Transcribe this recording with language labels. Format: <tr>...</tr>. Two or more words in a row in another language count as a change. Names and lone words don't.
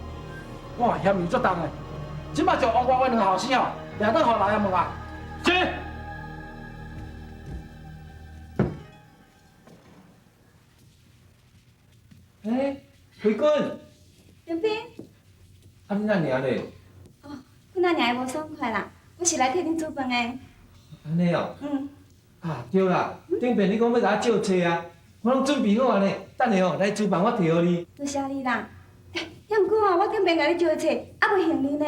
<nan>哇，嫌疑足重的，即摆就王光会两个后生吼，掠倒互老爷问啊。是。辉君，冰冰，啊你哪尔咧？哦，阮阿娘会无爽快啦，我是来替恁煮饭的。安尼哦。嗯。啊对啦，顶遍你讲要甲我借册啊，我拢准备好啊呢，等下来厨房我摕互你。多谢你啦。遐毋过哦，我顶面甲你招册，还袂行你呢。</nan>